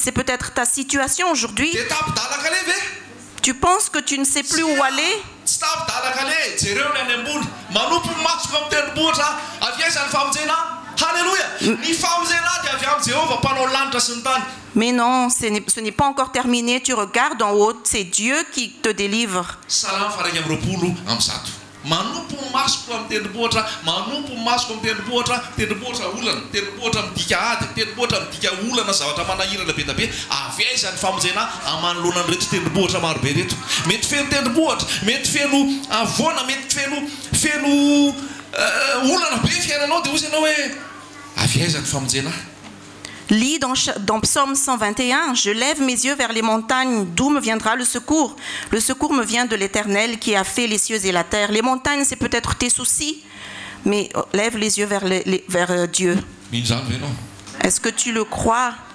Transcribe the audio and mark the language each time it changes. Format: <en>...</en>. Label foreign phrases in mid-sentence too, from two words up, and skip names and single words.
<fr>C'est peut-être ta situation aujourd'hui. Tu penses que tu ne sais plus où aller? Mais non, ce n'est pas encore terminé. Tu regardes en haut, c'est Dieu qui te délivre.</fr> <mg>Manompo masoko amin'ny tendrombohitra manompo masoko amin'ny tendrombohitra olana tendrombohitra midika ady tendrombohitra midika olana zavatra manahirana be da be avy aiza ny famonjena amanoloana ny reto tendrombohitra maro be reto mety feno tendrombohitra mety feno avoana mety feno olana be fiainanao dia ozy ianao hoe avy aiza ny famonjena.</mg> <fr>Lis dans Psaume 121, je lève mes yeux vers les montagnes, d'où me viendra le secours? Le secours me vient de l'Éternel qui a fait les cieux et la terre. Les montagnes, c'est peut-être tes soucis, mais lève les yeux vers Dieu. Est-ce que tu le crois?</fr>